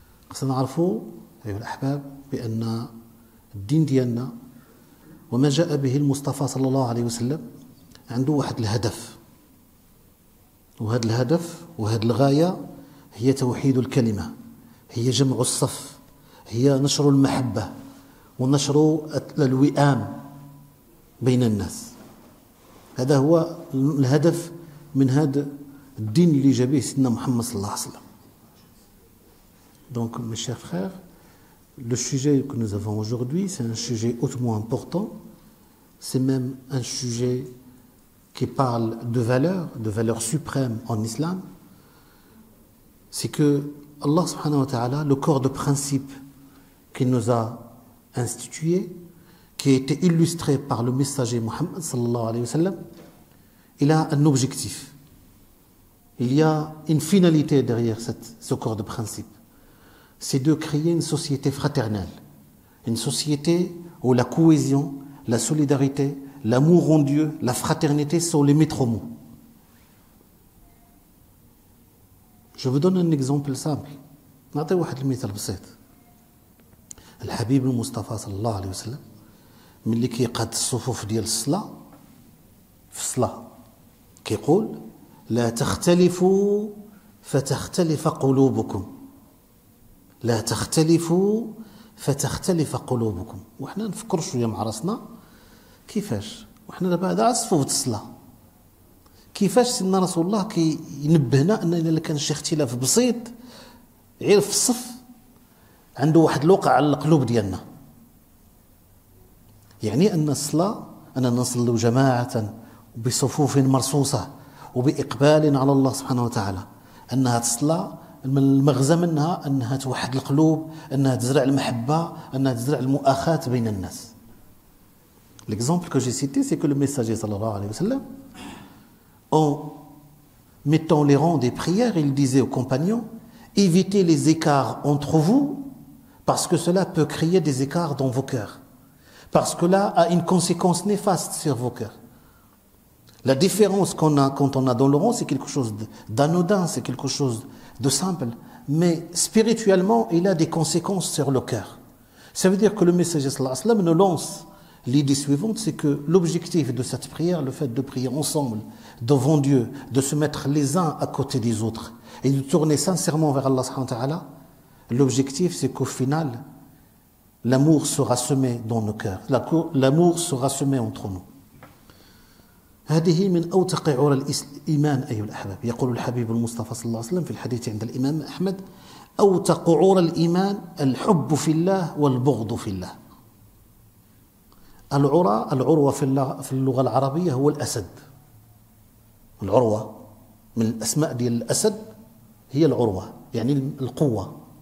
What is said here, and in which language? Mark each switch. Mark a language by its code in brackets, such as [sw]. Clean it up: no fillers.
[ar] خصنا نعرفوا أيها الأحباب بأن الدين ديالنا وما جاء به المصطفى صلى الله عليه وسلم عنده واحد الهدف، وهذا الهدف وهذه الغاية هي توحيد الكلمة، هي جمع الصف، هي نشر المحبة ونشر الوئام بين الناس. هذا هو الهدف من هذا الدين اللي جاء به سيدنا محمد صلى الله عليه وسلم. [fr] Donc, mes chers frères, le sujet que nous avons aujourd'hui, c'est un sujet hautement important. C'est même un sujet qui parle de valeurs suprêmes en islam. C'est que Allah subhanahu wa ta'ala, le corps de principe qu'il nous a institué, qui a été illustré par le messager Muhammad sallallahu alayhi wa sallam, il a un objectif. Il y a une finalité derrière ce corps de principe. C'est de créer une société fraternelle, une société où la cohésion, la solidarité, l'amour en Dieu, la fraternité sont les maîtres mots. Je vous donne un exemple simple. [ar] نعطي واحد المثال بسيط. الحبيب المصطفى صلى الله عليه وسلم ملي كيقاد الصفوف ديال الصلاة في الصلاة كيقول: لا تختلفوا فتختلف قلوبكم، لا تختلفوا فتختلف قلوبكم. وحنا نفكر شويه مع راسنا كيفاش وحنا دابا هذا الصفوف الصلاه، كيفاش سيدنا رسول الله كينبهنا ان الا كان شي اختلاف بسيط غير في الصف عنده واحد الوقع على القلوب ديالنا. يعني ان الصلاه اننا نصلوا جماعه بصفوف مرصوصه وباقبال على الله سبحانه وتعالى، انها الصلاه المغزى منها انها توحد القلوب، انها تزرع المحبه، انها تزرع المؤاخاه بين الناس. [fr] L'exemple que j'ai cité, c'est que le messager sallallahu alayhi wa sallam, en mettant les rangs des prières, il disait aux compagnons, évitez les écarts entre vous, parce que cela peut créer des écarts dans vos cœurs. Parce que là a une conséquence néfaste sur vos cœurs. La différence qu'on a quand on a dans le rang, c'est quelque chose d'anodin, c'est quelque chose de simple. Mais spirituellement, il a des conséquences sur le cœur. Ça veut dire que le messager sallallahu alayhi wa sallam nous lance l'idée suivante, c'est que l'objectif de cette prière, le fait de prier ensemble, devant Dieu, de se mettre les uns à côté des autres, et de tourner sincèrement vers Allah subhanahu wa ta'ala, l'objectif c'est qu'au final, l'amour sera semé dans nos cœurs, l'amour sera semé entre nous. [ar] هذه من أوثق عرى الإيمان أيها الأحباب. يقول الحبيب المصطفى صلى الله عليه وسلم في الحديث عند الإمام أحمد: أوثق عرى الإيمان الحب في الله والبغض في الله. العروة في اللغة العربية هو الأسد. العروة من الأسماء ديال الأسد هي العروة، يعني القوة.